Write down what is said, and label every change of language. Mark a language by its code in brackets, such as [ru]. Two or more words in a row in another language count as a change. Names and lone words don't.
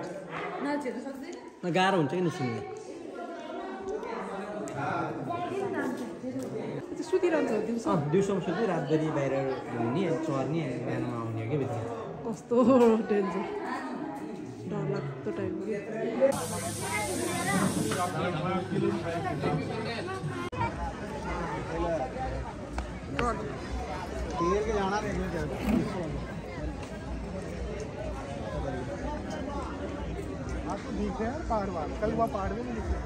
[ne] नछिर्न सक्दैन गाह्रो हुन्छ कि निस्किने सुतिरहन्छ दिउँसो दिउँसोमा सुत्यो रातभरि बाहिर घुम्ने अनि चर्ने अनि बिहानमा आउने हो क्या भित्र कस्तो डेन्जर डरलाग्दो टाइपको [hi] आपको दिख रहे हैं पहाड़ वाला कल वहाँ पहाड़ में दिख रहे